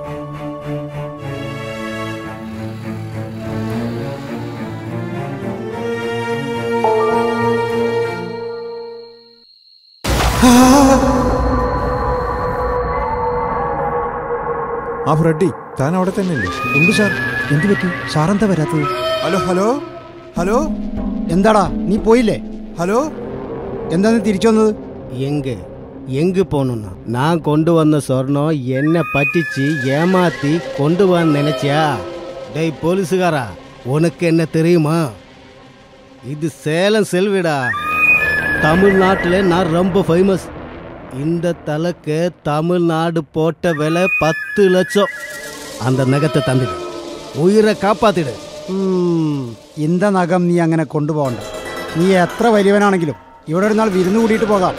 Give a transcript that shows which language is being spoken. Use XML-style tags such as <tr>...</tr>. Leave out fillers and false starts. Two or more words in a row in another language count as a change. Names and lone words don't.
<ml>ആ ഫ്രെഡി, താൻ അവിടെ തന്നെ ഇല്ലേ? ഉണ്ട് സാർ. എന്തു പറ്റി? സാറെന്താ വരാത്തത്? ഹലോ ഹലോ ഹലോ. എന്താടാ, നീ പോയില്ലേ? ഹലോ, എന്താ നീ തിരിച്ചു വന്നത്?</ml> <ta>எங்கு போகணும்னா நான் கொண்டு வந்த சொர்ணம் என்னை பറ്റിச்சு ஏமாத்தி கொண்டு வந்து நினைச்சியா? டேய் போலீஸுகாரா, உனக்கு என்ன தெரியுமா? இது சேலம் செல்விடா. தமிழ்நாட்டில் நான் ரொம்ப ஃபேமஸ். இந்த தலைக்கு தமிழ்நாடு போட்ட விலை 10 லட்சம். அந்த நகத்தை தந்துடு, உயரே காப்பாத்திடு.</ta> <ml>ഇന്ത നഖം നീ അങ്ങനെ കൊണ്ടുപോകണ്ട. നീ എത്ര വലിയവനാണെങ്കിലും ഇവിടെ ഒരു നാൾ വിരുന്ന് കൂടിയിട്ട് പോകാം.</ml>